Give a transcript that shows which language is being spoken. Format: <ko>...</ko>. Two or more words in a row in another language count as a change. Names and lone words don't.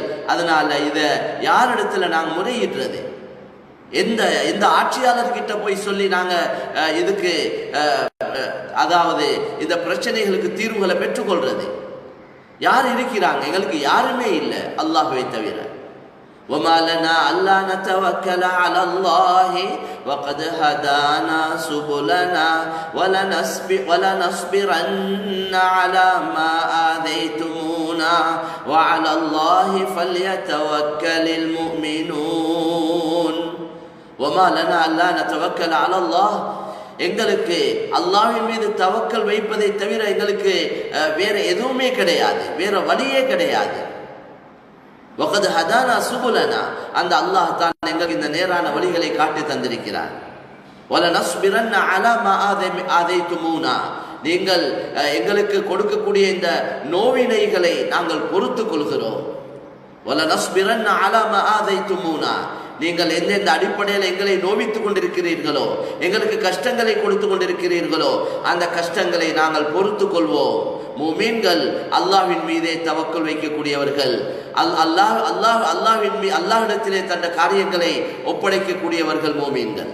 <ta>அதனால இதை யாரிடத்துல நாங்கள் முறையிடுறது? எந்த ஆட்சியாளர்கிட்ட போய் சொல்லி நாங்கள் இதுக்கு அதாவது இந்த பிரச்சனைகளுக்கு தீர்வுகளை பெற்றுக்கொள்றது? யார் இருக்கிறாங்க? எங்களுக்கு யாருமே இல்லை அல்லாஹ்வை தவிர.</ta> <ar>وما لنا ألا نتوكل على الله وقد هدانا سبلنا ولنصبرن على ما آذيتمونا وعلى الله فليتوكل المؤمنون. وما لنا ألا نتوكل على الله,</ar> <ta>எங்களுக்கு அல்லாஹ்வின் மீது தவக்கல் வைப்பதை தவிர எங்களுக்கு வேற எதுவுமே கிடையாது, வேற வழியே கிடையாது.</ta> <ar>وقد هدانا سبلنا,</ar> <ta>அந்த அல்லாஹ் தான் எங்களுக்கு இந்த நேரான வழிகளை காட்டி தந்திருக்கிறார்.</ta> <ar>وَلَنَصْبِرَنَّ عَلَى مَا آذَيْتُمُونَا,</ar> <ta>நீங்கள் எங்களுக்கு கொடுக்கக்கூடிய இந்த நோவினைகளை நாங்கள் பொறுத்து கொள்கிறோம்.</ta> <ar>وَلَنَصْبِرَنَّ عَلَى مَا آذَيْتُمُونَا,</ar> <ta>நீங்கள் எந்தெந்த அடிப்படையில் எங்களை நோவித்துக் கொண்டிருக்கிறீர்களோ, எங்களுக்கு கஷ்டங்களை கொடுத்து கொண்டிருக்கிறீர்களோ, அந்த கஷ்டங்களை நாங்கள் பொறுத்து கொள்வோம். முஃமின்கள் அல்லாஹ்வின் மீதே தவக்கல் வைக்கக்கூடியவர்கள், அல்லாஹ்விடத்திலே தந்த காரியங்களை ஒப்படைக்கக்கூடியவர்கள் முஃமின்கள்.</ta>